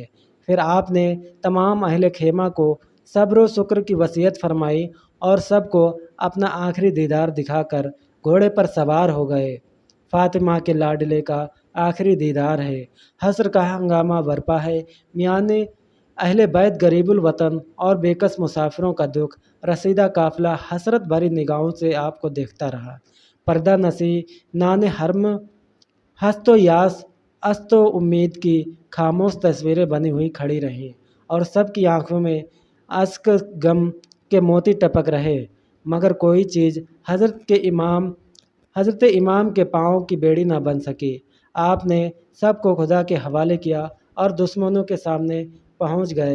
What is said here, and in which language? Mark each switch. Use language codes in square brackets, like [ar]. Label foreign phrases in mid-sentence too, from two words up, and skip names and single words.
[ur] پھر آپ نے تمام اہل خیمہ کو صبر و شکر کی وصیت فرمائی اور سب کو اپنا آخری دیدار دکھا کر گھوڑے پر سوار ہو گئے۔ فاطمہ کے لاڈلے کا آخری دیدار ہے، حشر کا ہنگامہ برپا ہے، میانے اہل بیت غریب الوطن اور بے کس مسافروں کا دکھ رسیدہ قافلہ حسرت بھری نگاہوں سے آپ کو دیکھتا رہا۔ پردہ نشی نان حرم ہست و یاس است و امید کی خاموش تصویریں بنی ہوئی کھڑی رہیں، اور سب کی آنکھوں میں اشک غم کے موتی ٹپک رہے، مگر کوئی چیز حضرت امام کے پاؤں کی بیڑی نہ بن سکی۔ آپ نے سب کو خدا کے حوالے کیا اور دشمنوں کے سامنے پہنچ گئے۔